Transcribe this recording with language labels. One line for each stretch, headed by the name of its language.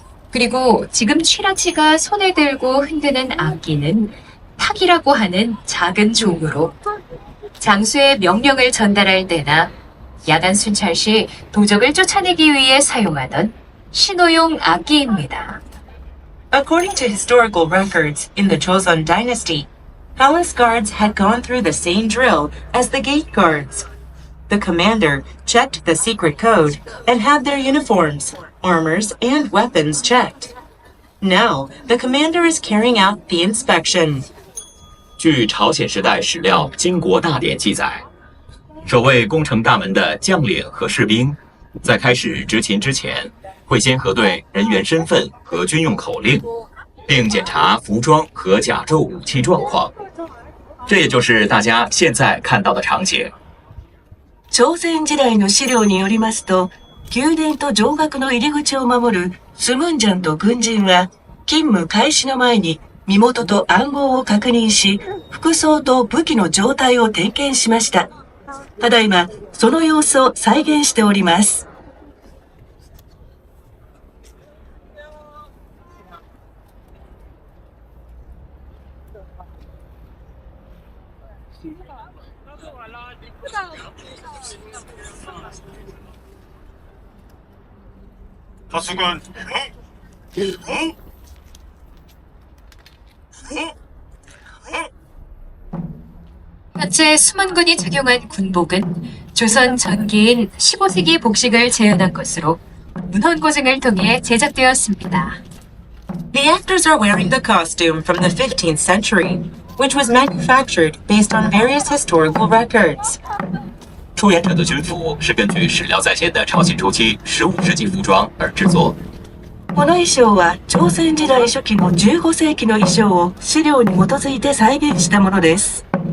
Korean: 그리고 지금 취라치가 손에 들고 흔드는 악기는 탁이라고 하는 작은 종으로 장수의 명령을 전달할 때나 야간 순찰 시 도적을 쫓아내기 위해 사용하던 신호용 악기입니다.
English: According to historical records, in the Joseon dynasty, palace guards had gone through the same drill as the gate guards. The commander checked the secret code and had their uniforms, armors, and weapons checked. Now, the commander is carrying out the inspection.
Chinese: 据朝鲜时代史料《金国大典》记载，守卫宫城大门的将领和士兵，在开始执勤之前，会先核对人员身份和军用口令，并检查服装和甲胄武器状况。这也就是大家现在看到的场景。
Japanese: 朝鮮時代の資料によりますと、宮殿と城郭の入り口を守るスムンジャンと軍人は、勤務開始の前に身元と暗号を確認し、服装と武器の状態を点検しました。ただいま、その様子を再現しております。
Korean: 다수군 현재 수문군이 착용한 군복은 조선 전기인 15세기 복식을 재현한 것으로 문헌고증을 통해 제작되었습니다.
English: The actors are wearing the costume from the 15th century, which was manufactured based on various historical records.
Chinese: 出演者的军服是根据史料再现的朝鲜初期15世纪服装而制作。
Japanese: この衣装は朝鮮時代初期の15世紀の衣装を資料に基づいて再現したものです。